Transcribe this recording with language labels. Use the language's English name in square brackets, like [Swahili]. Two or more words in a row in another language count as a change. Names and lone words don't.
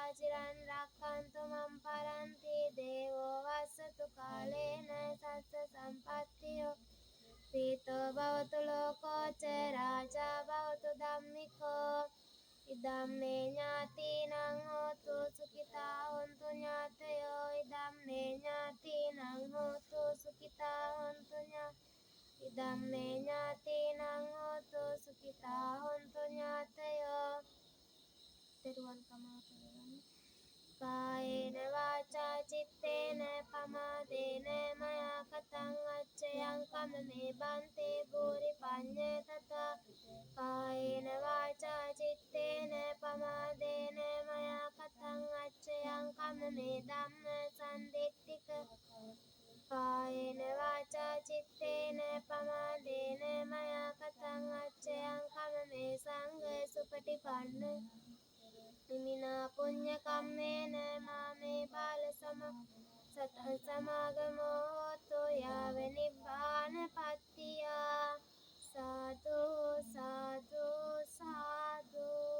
[Pali] චිරන් රක්ඛන්තු මම් පරන්ති දේවෝ වස්සතු කාලේන සස්ස සම්පත්තියෝ පීතෝ භවතු ලෝකෝ ච රාජා භවතු ධම්මිකෝ ඉදම් මේ ඥාතිනං හෝතු සුඛිතා හොන්තු ඥාතයෝ ඉදම් මේ ඥාතිනං හෝතු සුඛිතා හොන්තු ඉදම් මේ ඥාතිනං හෝතු සුඛිතා හොන්තු ඥාතයෝ [Sinhala] තෙරුවන් සරණයි [Pali] කායේන වාචා චිත්තේන පමාදේන මයා කතං අච්චයං කම්මේ බන්තේ භූරි පඤ්ඤේ තථා කායේන වාචා චිත්තේන පමාදේන මයා කතං අච්චයං කම්මේ ධම්ම සම්දිත්තික කායේන වාචා චිත්තේන පමාදේන මයා කතං අච්චයං කම්මේ සංඝ සුපටිපන්න නිමිනා පුඤ්ඤ කම්මේන මාමේ බාල සතං සමාගමෝ හෝතු යාව නිබ්බාන පත්තියා සාදු සාදු සාදු.